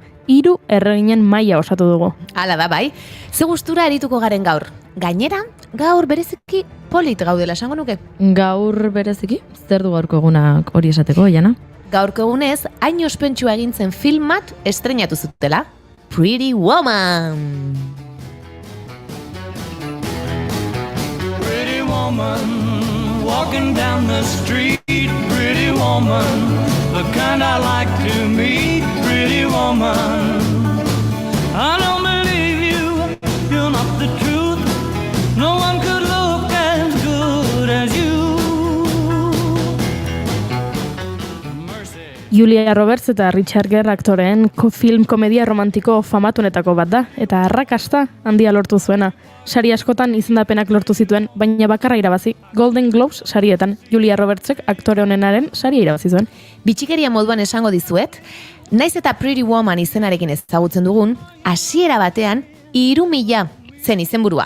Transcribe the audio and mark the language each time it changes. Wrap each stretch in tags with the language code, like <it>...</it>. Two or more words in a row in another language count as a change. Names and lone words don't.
<eu>3 erreginen maila osatu dugu. Hala da bai, ze gustura arituko garen gaur. Gainera, gaur bereziki polit gaudela esango nuke. Gaur bereziki, zer du gaurko egunak hori esateko, Jana? Gaurko egunez, hain ospentsua egin zen film bat estreinatu zutela. Pretty Woman!</eu> <en>Pretty woman, walking down the street, pretty woman, the kind I like to meet, pretty woman. I don't believe you, you're not the truth, no one could look as good as you. Mercy.</en> <eu>Julia Roberts eta Richard Gere aktoreen film komedia romantiko famatunetako bat da, eta arrakasta handia lortu zuena. Sari askotan izendapenak lortu zituen, baina bakarra irabazi. Golden Globes sarietan, Julia Robertsek aktore honenaren saria irabazi zuen. Bitxikeria moduan esango dizuet, naiz eta Pretty Woman izenarekin ezagutzen dugun, hasiera batean 3.000 zen izenburua.</eu>